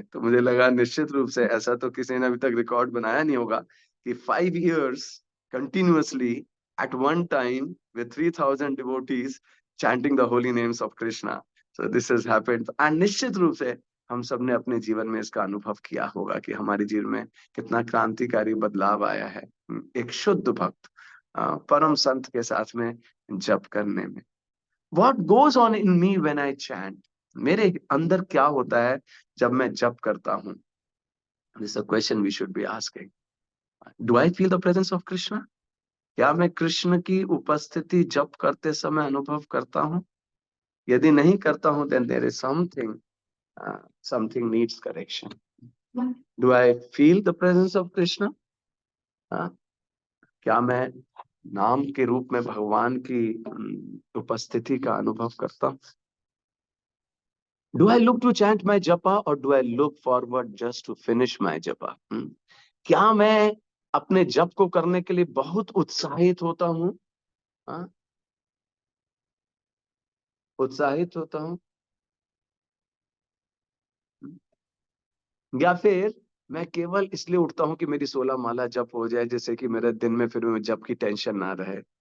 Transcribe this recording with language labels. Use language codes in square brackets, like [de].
[hi] तो मुझे लगा निश्चित रूप से ऐसा तो किसी ने अभी तक रिकॉर्ड बनाया नहीं होगा कि [en] 5 years continuously at one time with 3,000 devotees chanting the holy names of Krishna. So this has happened. [hi] And निश्चित रूप से हम सब ने अपने जीवन में इसका अनुभव किया होगा कि हमारे जीवन में कितना क्रांतिकारी बदलाव आया है एक शुद्ध भक्त परम संत के साथ में जप करने में। [en] What goes on in me when I chant? [hi] मेरे अंदर क्या होता है जब मैं जप करता हूँ? [en] This is a question we should be asking. Do I feel the presence of Krishna? [hi] क्या मैं कृष्ण की उपस्थिति जप करते समय अनुभव करता हूँ? यदि नहीं करता हूँ, [en] then there is something needs correction. Do I feel the presence of Krishna? [hi] क्या मैं नाम के रूप में भगवान की उपस्थिति का अनुभव करता हूँ? [en] Do I look to chant my japa, or do I look forward just to finish my japa? [hi] क्या मैं अपने जप को करने के लिए बहुत उत्साहित होता हूँ? उत्साहित होता हूँ, या फिर मैं केवल इसलिए उठता हूँ कि मेरी 16 माला जप हो जाए, जैसे कि मेरे दिन में फिर जप की टेंशन ना रहे।